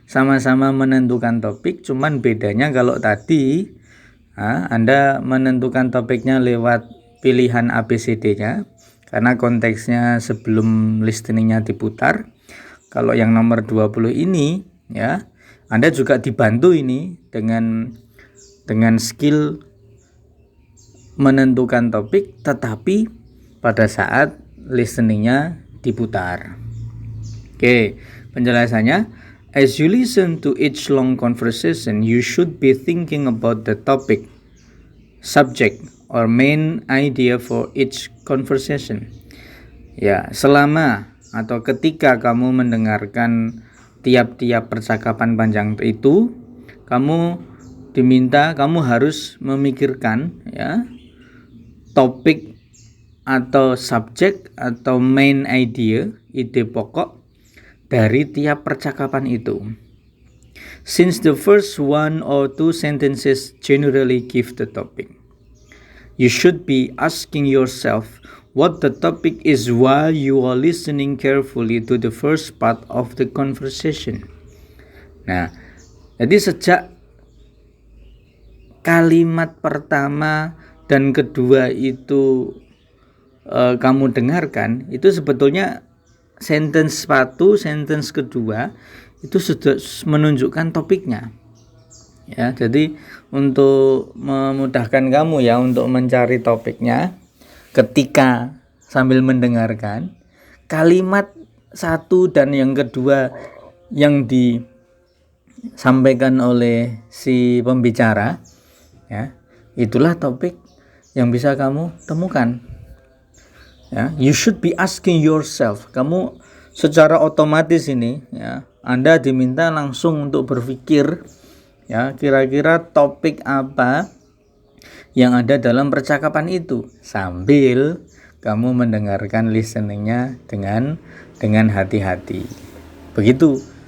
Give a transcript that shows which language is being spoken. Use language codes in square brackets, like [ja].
[id] Sama-sama menentukan topik, cuman bedanya kalau tadi Anda menentukan topiknya lewat pilihan ABCD-nya karena konteksnya sebelum listeningnya diputar. Kalau yang nomor 20 ini ya, Anda juga dibantu ini dengan skill menentukan topik, tetapi pada saat listeningnya diputar. Oke, penjelasannya, [en] as you listen to each long conversation, you should be thinking about the topic, subject, or main idea for each conversation. [id] Ya, selama atau ketika kamu mendengarkan tiap-tiap percakapan panjang itu, kamu harus memikirkan ya topik atau subjek atau main idea, ide pokok dari tiap percakapan itu. [en] Since the first one or two sentences generally give the topic, you should be asking yourself what the topic is while you are listening carefully to the first part of the conversation. [id] Nah, jadi sejak kalimat pertama dan kedua itu kamu dengarkan, itu sebetulnya sentence 1, sentence kedua itu sudah menunjukkan topiknya. Ya, jadi untuk memudahkan kamu ya untuk mencari topiknya ketika sambil mendengarkan, kalimat 1 dan yang kedua yang disampaikan oleh si pembicara ya, itulah topik yang bisa kamu temukan. [en] Ya, you should be asking yourself. [id] Kamu secara otomatis ini ya, Anda diminta langsung untuk berpikir ya, kira-kira topik apa yang ada dalam percakapan itu sambil kamu mendengarkan listeningnya dengan hati-hati. Begitu.